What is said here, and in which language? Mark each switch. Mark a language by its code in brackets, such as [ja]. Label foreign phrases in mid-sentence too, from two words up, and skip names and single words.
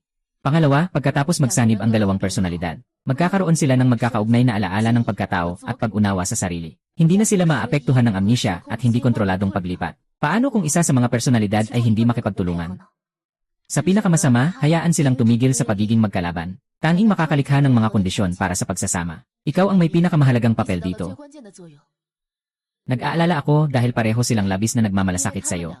[tl] Pangalawa, pagkatapos magsanib ang 2 personalidad, magkakaroon sila ng magkakaugnay na alaala ng pagkatao at pag-unawa sa sarili. Hindi na sila maapektuhan ng amnesia at hindi kontroladong paglipat. Paano kung isa sa mga personalidad ay hindi makipagtulungan? Sa pinakamasama, hayaan silang tumigil sa pagiging magkalaban. Tanging makakalikha ng mga kondisyon para sa pagsasama. Ikaw ang may pinakamahalagang papel [zh] 起到了最 [tl] dito. [zh] 关键的作用。 [tl] Nag-aalala ako dahil pareho silang labis na [zh] 因为 [tl] nagmamalasakit [zh] 他们 [tl] sa'yo.